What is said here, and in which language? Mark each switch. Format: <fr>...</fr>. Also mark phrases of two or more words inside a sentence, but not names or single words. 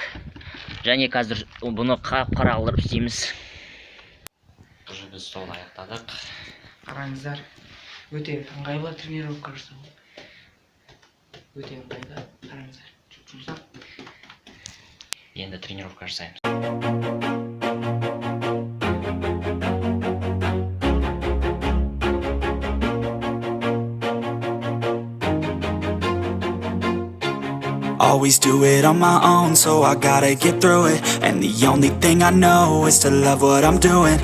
<kk>Және қазір бұны қара қылдырып істейміз. Біз стол аяқтадық. Қараңыздар, өте ыңғайлы тренировка жасау. Өте ыңғайлы, қараңыздар, жұмсақ. Енді тренировка жасаймыз.</kk> <en>Always do it on my own, so I gotta get through it. And the only thing I know is to love what I'm doing.</en>